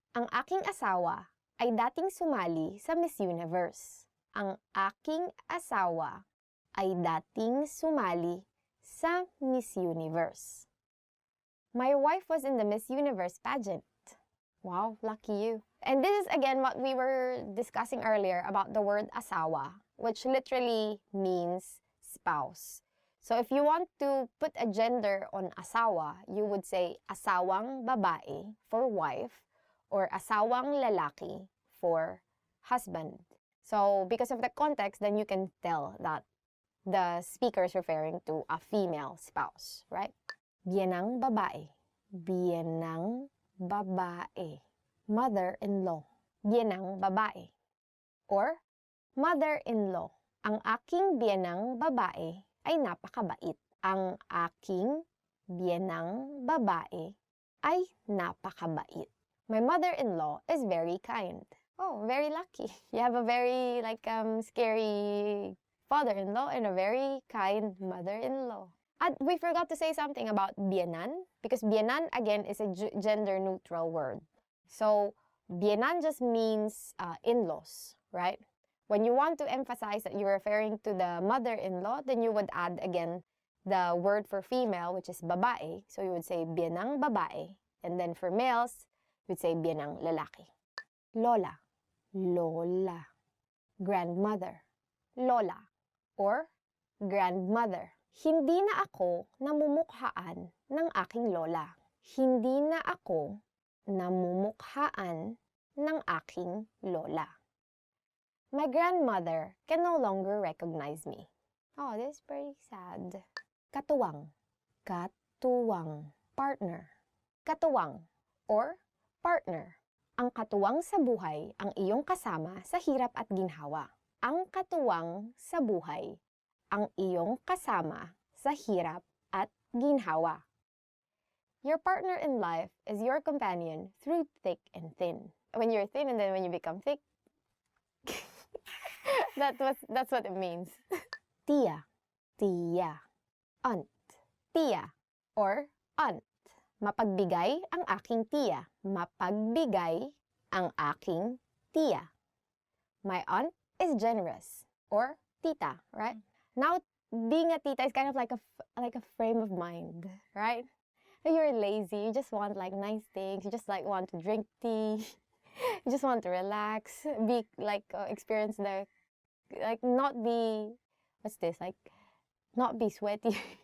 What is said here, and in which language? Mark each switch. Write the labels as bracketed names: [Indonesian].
[Filipino] Ang aking asawa ay dating sumali sa Miss Universe. Ang aking asawa ay dating sumali sa Miss Universe. [English] My wife was in the Miss Universe pageant. Wow, lucky you. And this is again what we were discussing earlier about the word asawa, which literally means spouse. So if you want to put a gender on asawa, you would say asawang babae for wife or asawang lalaki for husband. So because of the context, then you can tell that the speaker is referring to a female spouse, right? [Filipino] Biyenang babae. Biyenang babae. Mother-in-law. Biyenang babae. [English] Or mother-in-law. [Filipino] Ang aking biyenang babae ay napakabait. Ang aking biyenang babae ay napakabait. [English] My mother-in-law is very kind. Oh, very lucky. You have a very scary father-in-law and a very kind mother-in-law. And we forgot to say something about biyenan, because biyenan again is a gender-neutral word. So biyenan just means in-laws, right? When you want to emphasize that you're referring to the mother-in-law, then you would add again the word for female, which is babae. So you would say biyenang babae. And then for males, you would say biyenang lalaki. [Filipino] Lola. Lola. Grandmother. Lola. [English] Or grandmother. [Filipino] Hindi na ako namumukhaan ng aking lola. Hindi na ako namumukhaan ng aking lola. [English] My grandmother can no longer recognize me. Oh, this is pretty sad. Katuwang. Katuwang. Partner. [Filipino] Katuwang [English] or partner. [Filipino] Ang katuwang sa buhay ang iyong kasama sa hirap at ginhawa. Ang katuwang sa buhay ang iyong kasama sa hirap at ginhawa. [English] Your partner in life is your companion through thick and thin. When you're thin and then when you become thick, that's what it means. [Filipino] Tia. Tia. Aunt. Tia or aunt. Mapagbigay ang aking tiya. Mapagbigay ang aking tiya. [English] My aunt is generous or tita, right? Now, being a tita is kind of like a frame of mind, right? You're lazy, you just want nice things, you just want to drink tea, you just want to relax, be experience the not be not be sweaty.